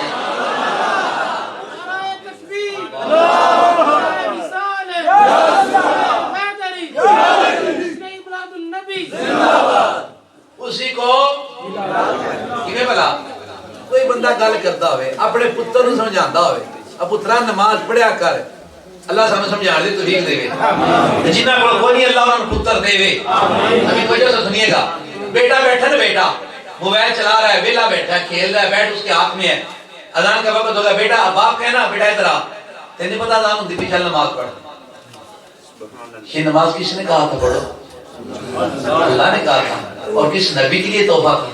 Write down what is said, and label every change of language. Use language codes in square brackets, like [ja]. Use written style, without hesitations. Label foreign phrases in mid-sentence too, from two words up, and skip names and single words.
[pa] اسی کو کیویں بلا کوئی بندہ گل کرتا ہوئے اپنے پتر نوں سمجھاندا ہوئے، اب پترا نماز پڑھیا کر، اللہ سامنے سمجھان دی توفیق دے، جنہاں کول کوئی نہیں اللہ انہاں پتر دے۔ [ur] ابھی توجہ سے سنیے گا، بیٹا بیٹھا نا، بیٹا موبائل چلا رہا ہے، ویلا بیٹھا ہے، کھیل رہا ہے، بیٹ اس کے ہاتھ میں ہے، اذان کا وقت ہوگا، بیٹا باپ کہنا بیٹا ادھر آ، [pa] تینوں پتہ اذان ہوندی پئی، چل نماز پڑھ۔ [ur] یہ نماز کس نے کہا تھا پڑھو؟ اللہ نے کہا تھا، اور کس نبی کے لیے توبہ تھا؟